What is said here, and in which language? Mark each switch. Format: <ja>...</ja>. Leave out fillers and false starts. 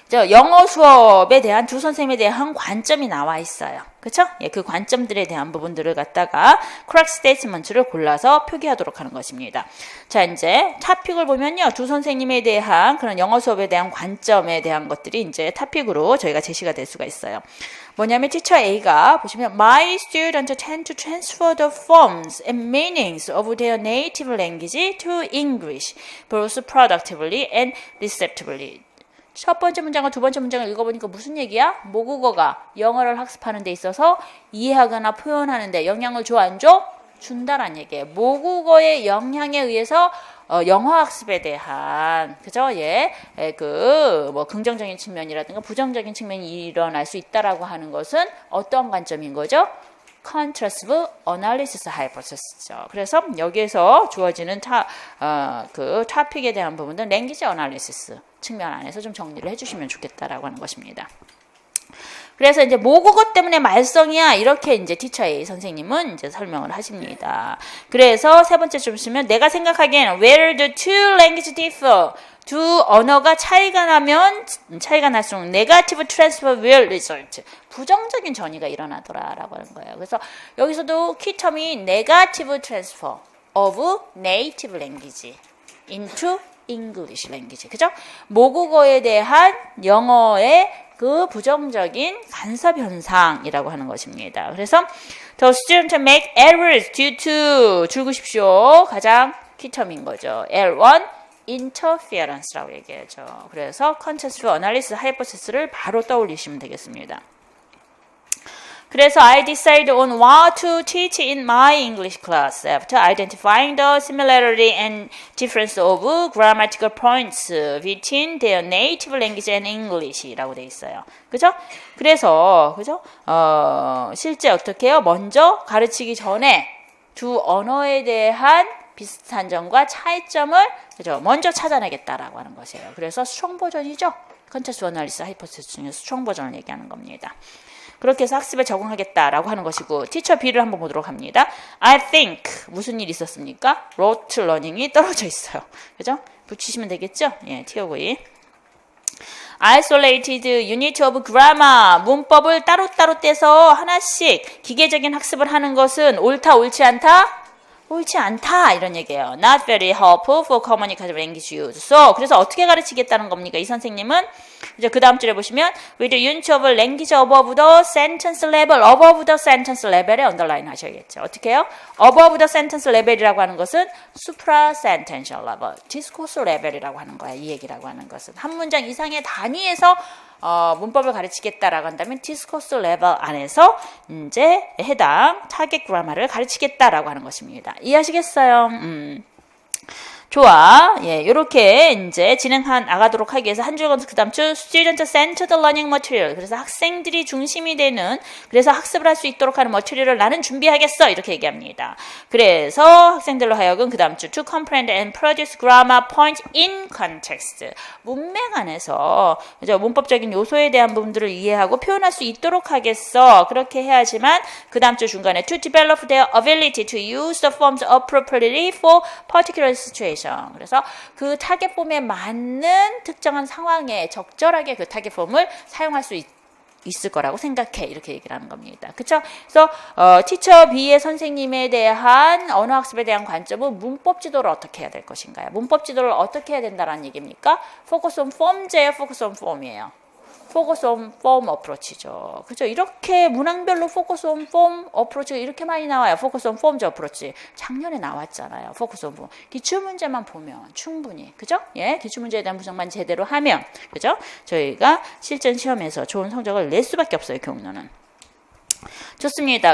<ko>영어 수업에 대한 두 선생님에 대한 관점이 나와 있어요. 그렇죠? 예, 그 관점들에 대한 부분들을 갖다가 correct statement를 골라서 표기하도록 하는 것입니다. 자, 이제 토픽을 보면요. 두 선생님에 대한 그런 영어 수업에 대한 관점에 대한 것들이 이제 토픽으로 저희가 제시가 될 수가 있어요. 뭐냐면 teacher A가 보시면</ko> <en>My students tend to transfer the forms and meanings of their native language to English both productively and receptively.</en> <ko>첫 번째 문장과 두 번째 문장을 읽어보니까 무슨 얘기야? 모국어가 영어를 학습하는 데 있어서 이해하거나 표현하는 데 영향을 줘, 안 줘? 준다란 얘기예요. 모국어의 영향에 의해서 영어 학습에 대한 그죠? 예, 그 뭐 긍정적인 측면이라든가 부정적인 측면이 일어날 수 있다라고 하는 것은 어떤 관점인 거죠?</ko> <en>contrastive analysis hypothesis죠.</en> <ko>그래서 여기에서 주어지는 그 토픽에 대한 부분은 language analysis 측면 안에서 좀 정리를 해주시면 좋겠다라고 하는 것입니다. 그래서 이제 모국어 때문에 말썽이야 이렇게 이제 티처 A 선생님은 이제 설명을 하십니다. 그래서 세 번째 좀 보시면 내가 생각하기에는</ko> <en>where the two language differ</en> <ko>두 언어가 차이가 날수록</ko> <en>negative transfer will result</en> <ko>부정적인 전이가 일어나더라라고 하는 거예요. 그래서 여기서도 키텀이</ko> <en>negative transfer of native language into English language.</en> <ko>그죠? 모국어에 대한 영어의 그 부정적인 간섭 현상이라고 하는 것입니다.</ko> <en>그래서 the student make errors due to</en> <ko>줄구십시오. 가장 키텀인 거죠. L1 interference라고 얘기하죠. 그래서 contextual analysis hypothesis를 바로 떠올리시면 되겠습니다.</ko> <en>그래서 I decide on what to teach in my English class after identifying the similarity and difference of grammatical points between their native language and English</en> <ko>라고 돼 있어요. 그죠? 그래서 그죠? 실제 어떻게 해요? 먼저 가르치기 전에 두 언어에 대한 비슷한 점과 차이점을 그죠? 먼저 찾아내겠다라고 하는 것이에요. 그래서 스트롱 버전이죠. 컨텍스트 어널리시스 하이포테시스 중에 스트롱 버전을 얘기하는 겁니다. 그렇게 해서 학습에 적응하겠다라고 하는 것이고 티처 B를 한번 보도록 합니다.</ko> <en>I think</en> <ko>무슨 일이 있었습니까? rote learning이 떨어져 있어요. 그죠? 붙이시면 되겠죠? 예, TOV.</ko> <en>Isolated unit of grammar</en> <ko>문법을 따로따로 떼서 하나씩 기계적인 학습을 하는 것은 옳다 옳지 않다? 옳지 않다 이런 얘기예요.</ko> <en>Not very helpful for communicative language use.</en> <ko>So, 그래서 어떻게 가르치겠다는 겁니까? 이 선생님은 이제 그 다음 줄에 보시면</ko> <en>with the unit of language above the sentence level,</en> <ko>above the sentence level에 underline 하셔야겠죠. 어떻게 해요? above the sentence level이라고 하는 것은 supra sentential level, discourse level이라고 하는 거야. 이 얘기라고 하는 것은 한 문장 이상의 단위에서 문법을 가르치겠다라고 한다면 디스코스 레벨 안에서 이제 해당 타겟 그라마를 가르치겠다라고 하는 것입니다. 이해하시겠어요? 좋아. 예, 요렇게 이제 나가도록 하기 위해서 한 줄건 그 다음 줄</ko> <en>student centered learning material.</en> <ko>그래서 학생들이 중심이 되는 그래서 학습을 할 수 있도록 하는 머티리얼을 나는 준비하겠어. 이렇게 얘기합니다. 그래서 학생들로 하여금 그 다음 줄</ko> <en>to comprehend and produce grammar point in context.</en> <ko>문맥 안에서 그죠? 문법적인 요소에 대한 부분들을 이해하고 표현할 수 있도록 하겠어. 그렇게 해야지만 그 다음 줄 중간에</ko> <en>to develop their ability to use the forms appropriately for particular situation.</en> <ko>그래서 그 타겟 폼에 맞는 특정한 상황에 적절하게 그 타겟 폼을 사용할 수 있을 거라고 생각해. 이렇게 얘기를 하는 겁니다. 그쵸? 그래서 티처 B의 선생님에 대한 언어학습에 대한 관점은 문법 지도를 어떻게 해야 될 것인가요? 문법 지도를 어떻게 해야 된다는 얘기입니까?</ko> <en>Focus on form제예요? Focus on form이에요? Focus on form approach죠.</en> <ko>그죠? 이렇게 문항별로 Focus on form approach가 이렇게 많이 나와요.</ko> <en>Focus on form approach.</en> <ko>작년에 나왔잖아요.</ko> <en>Focus on form.</en> <ko>기출문제만 보면 충분히. 그죠? 예, 기출문제에 대한 분석만 제대로 하면. 그죠? 저희가 실전 시험에서 좋은 성적을 낼 수밖에 없어요. 교육론은. 좋습니다.</ko>